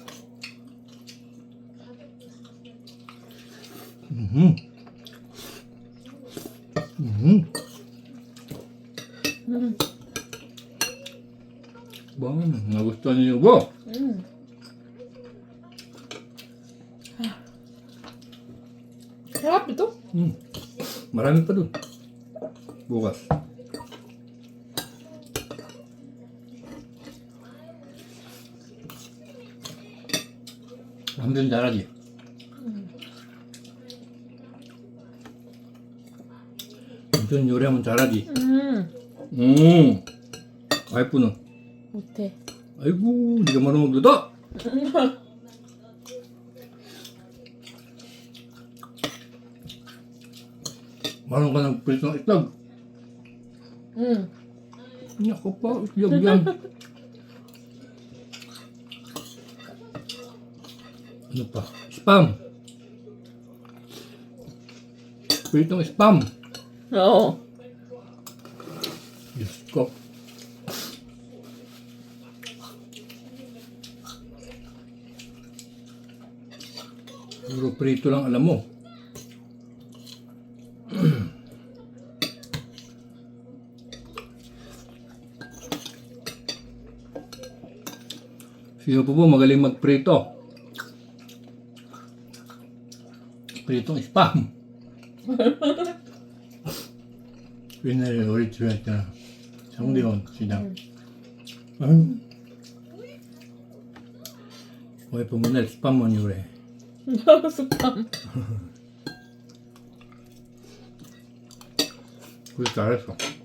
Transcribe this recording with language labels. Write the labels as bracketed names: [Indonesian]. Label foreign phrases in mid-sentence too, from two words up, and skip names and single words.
[Filipino] Bang, nagustuhan niyo ba? Sarap ito. Marami pa dun. Bukas. [Korean] 완전 잘하지? 완전 요리하면 잘하지? 와이프는? 못해. 아이고, 네가 말하면 먹는다? 말하는 거는 벌써 이따. 야, 오빠, 여기야. [Filipino] Ano pa? Spam. Pritong spam. Oo. Diyos ko. Puro prito lang alam mo. Sino po magaling magprito? Pritong spam. [Korean] 옛날에 어릴 때 했잖아. 성대원 시장. 와이프 맨날 스팸만 요래. 스팸. 그래 잘했어.